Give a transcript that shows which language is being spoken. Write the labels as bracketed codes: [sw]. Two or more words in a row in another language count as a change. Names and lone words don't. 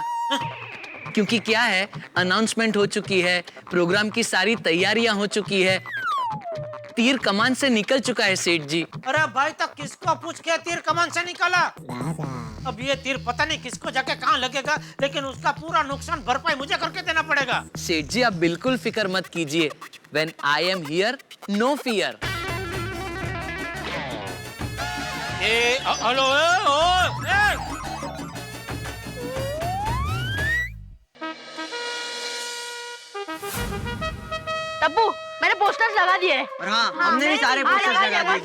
[hi] क्योंकि क्या है, अनाउंसमेंट हो चुकी है, प्रोग्राम की सारी तैयारियां हो चुकी है, तीर कमान से निकल चुका है सेठ जी। अरे भाई, तक किसको पूछ के तीर कमान से निकाला? अब ये तीर पता नहीं किसको जाके कहाँ लगेगा, लेकिन उसका पूरा नुकसान भरपाई मुझे करके देना पड़ेगा। सेठ जी, आप बिल्कुल फिक्र मत कीजिए। [en] When I am here, no fear. [hi] हेलो, टप्पू, मैंने पोस्टर्स लगा दिए हैं। हाँ, हमने भी सारे पोस्टर्स लगा दिए।